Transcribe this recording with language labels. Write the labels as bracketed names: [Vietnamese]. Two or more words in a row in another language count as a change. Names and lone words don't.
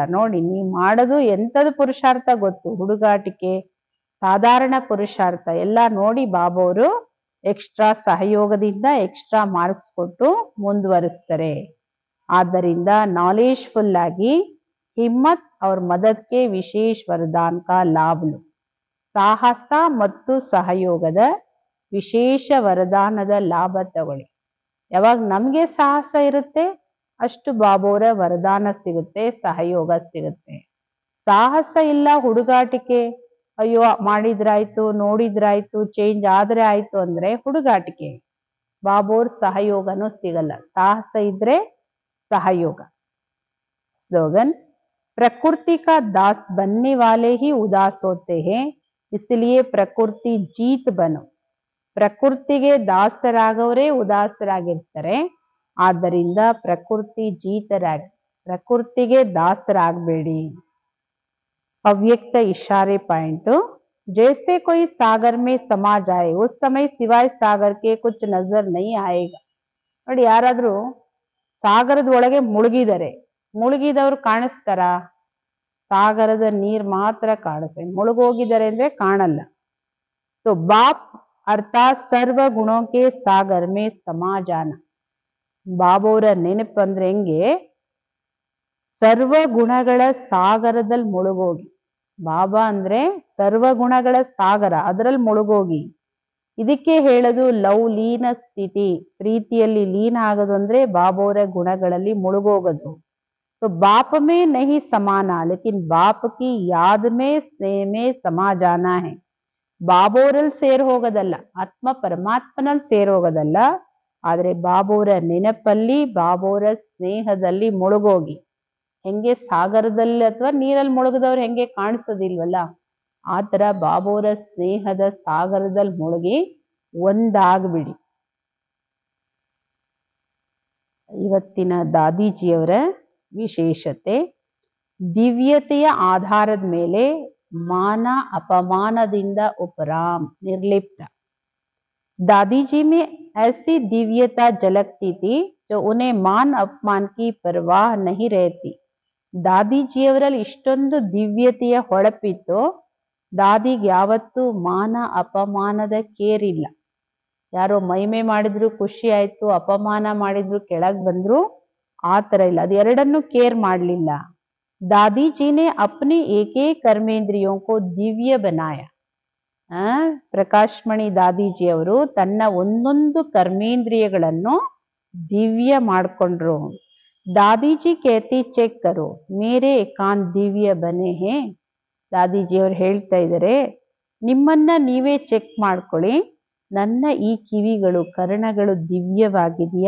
[Kannada] ನೋಡಿ, ನೀವು ಮಾಡೋದು ಎಂಥದ್ದು ಪುರುಷಾರ್ಥ ಗೊತ್ತು, ಹುಡುಗಾಟಿಕೆ, ಸಾಧಾರಣ ಪುರುಷಾರ್ಥ ಎಲ್ಲ ನೋಡಿ ಬಾಬೋರು ಎಕ್ಸ್ಟ್ರಾ ಸಹಯೋಗದಿಂದ [English] extra marks [Kannada] ಕೊಟ್ಟು ಮುಂದುವರಿಸ್ತಾರೆ. ಆದ್ದರಿಂದ ನಾಲೆಜ್ಫುಲ್ ಆಗಿ [Hindi] ಹಿಮ್ಮತ್ और मदद के विशेष वरदान का लाभ लो. [Kannada] ಸಾಹಸ ಮತ್ತು ಸಹಯೋಗದ ವಿಶೇಷ ವರದಾನದ ಲಾಭ ತಗೊಳ್ಳಿ. ಯಾವಾಗ ನಮ್ಗೆ ಸಾಹಸ ಇರುತ್ತೆ ಅಷ್ಟು ಬಾಬೋರ ವರದಾನ ಸಿಗುತ್ತೆ, ಸಹಯೋಗ ಸಿಗುತ್ತೆ. ಸಾಹಸ ಇಲ್ಲ, ಹುಡುಗಾಟಿಕೆ, ಅಯ್ಯೋ ಮಾಡಿದ್ರಾಯ್ತು, ನೋಡಿದ್ರಾಯ್ತು, ಚೇಂಜ್ ಆದ್ರೆ ಆಯ್ತು ಅಂದ್ರೆ ಹುಡುಗಾಟಿಕೆ. ಬಾಬೋರ್ ಸಹಯೋಗನೂ ಸಿಗಲ್ಲ. ಸಾಹಸ ಇದ್ರೆ सहयोग. [Hindi] स्लोगन: प्रकृति का दास बनने वाले ही उदास होते हैं, इसलिए प्रकृति जीत बनो. [Kannada] ಪ್ರಕೃತಿಗೆ ದಾಸರಾಗವರೇ ಉದಾಸರಾಗಿರ್ತಾರೆ. ಆದ್ದರಿಂದ ಪ್ರಕೃತಿ ಜೀತರಾಗಿ, ಪ್ರಕೃತಿಗೆ ದಾಸರಾಗಬೇಡಿ. [Hindi] ಅವ್ಯಕ್ತ इशारे पॉइंट: जैसे कोई सागर में समा जाए उस समय सिवाय सागर के कुछ नजर नहीं आएगा. [Kannada] ನೋಡಿ, ಯಾರಾದ್ರೂ ಸಾಗರದ ಒಳಗೆ ಮುಳುಗಿದರೆ, ಮುಳುಗಿದವ್ರು ಕಾಣಿಸ್ತಾರ? ಸಾಗರದ ನೀರ್ ಮಾತ್ರ ಕಾಣಿಸ್ತದೆ, ಮುಳುಗೋಗಿದ್ದಾರೆ ಅಂದ್ರೆ ಕಾಣಲ್ಲ. [Hindi] तो बाप अर्थात सर्व गुणों के सागर में समा जाना. [Kannada] ಬಾಬೋರ ನೆನಪು ಅಂದ್ರೆ ಹೆಂಗೆ? ಸರ್ವ ಗುಣಗಳ ಸಾಗರದಲ್ಲಿ ಮುಳುಗೋಗಿ. ಬಾಬಾ ಅಂದ್ರೆ ಸರ್ವ ಗುಣಗಳ ಸಾಗರ, ಅದರಲ್ಲಿ ಮುಳುಗೋಗಿ. ಇದಕ್ಕೆ ಹೇಳೋದು ಲವ್ ಲೀನ ಸ್ಥಿತಿ. ಪ್ರೀತಿಯಲ್ಲಿ ಲೀನ ಆಗೋದು ಅಂದ್ರೆ ಬಾಬೋರ ಗುಣಗಳಲ್ಲಿ ಮುಳುಗೋಗೋದು. [Hindi] तो बाप में नहीं समाना, लेकिन बाप की याद में स्नेह में समा जाना है. [Kannada] ಬಾಬೋರಲ್ಲಿ ಸೇರ್ ಹೋಗೋದಲ್ಲ, ಆತ್ಮ ಪರಮಾತ್ಮನಲ್ಲಿ ಸೇರ್ ಹೋಗೋದಲ್ಲ, ಆದ್ರೆ ಬಾಬೋರ ನೆನಪಲ್ಲಿ, ಬಾಬೋರ ಸ್ನೇಹದಲ್ಲಿ ಮುಳುಗೋಗಿ. ಹೆಂಗೆ ಸಾಗರದಲ್ಲಿ ಅಥವಾ ನೀರಲ್ಲಿ ಮುಳುಗದವ್ರು ಹೆಂಗೆ ಕಾಣಿಸೋದಿಲ್ವಲ್ಲ, ಆ ತರ ಬಾಬೋರ ಸ್ನೇಹದ ಸಾಗರದಲ್ಲಿ ಮುಳುಗಿ ಒಂದಾಗ್ಬಿಡಿ. ಇವತ್ತಿನ ದಾದೀಜಿಯವರ ವಿಶೇಷತೆ, ದಿವ್ಯತೆಯ ಆಧಾರದ ಮೇಲೆ ಮಾನ अपमानದಿಂದ [Hindi] उपराम निर्लिप्त. दादी जी में ऐसी दिव्यता झलकती थी जो उन्हें मान अपमान की परवाह नहीं रहती. [Kannada] ದಾದಿಜಿಯವರಲ್ಲಿ ಇಷ್ಟೊಂದು ದಿವ್ಯತೆಯ ಹೊಳಪಿತ್ತು, ದಾದಿಗೆ ಯಾವತ್ತೂ ಮಾನ ಅಪಮಾನದ ಕೇರಿಲ್ಲ. ಯಾರೋ ಮೈಮೆ ಮಾಡಿದ್ರು ಖುಷಿ ಆಯ್ತು, ಅಪಮಾನ ಮಾಡಿದ್ರು ಕೆಳಗ್ ಬಂದ್ರು, ಆ ತರ ಇಲ್ಲ. ಅದೆರಡನ್ನೂ ಕೇರ್ ಮಾಡ್ಲಿಲ್ಲ. [Hindi] दादी जी ने अपने एक एक कर्मेंद्रियों को दिव्य बनाया. [Kannada] ಪ್ರಕಾಶ್ಮಣಿ ದಾದೀಜಿ ಅವರು ತನ್ನ ಒಂದೊಂದು ಕರ್ಮೇಂದ್ರಿಯಗಳನ್ನು ದಿವ್ಯ ಮಾಡ್ಕೊಂಡ್ರು. [Hindi] दादीजी कहती चेक करो मेरे कान दिव्य बने हैं. [Kannada] ದಾದೀಜಿ ಅವರು ಹೇಳ್ತಾ ಇದ್ದಾರೆ, ನಿಮ್ಮನ್ನ ನೀವೇ ಚೆಕ್ ಮಾಡ್ಕೊಳ್ಳಿ, ನನ್ನ ಈ ಕಿವಿಗಳು ಕರ್ಣಗಳು ದಿವ್ಯವಾಗಿದೆಯಾ?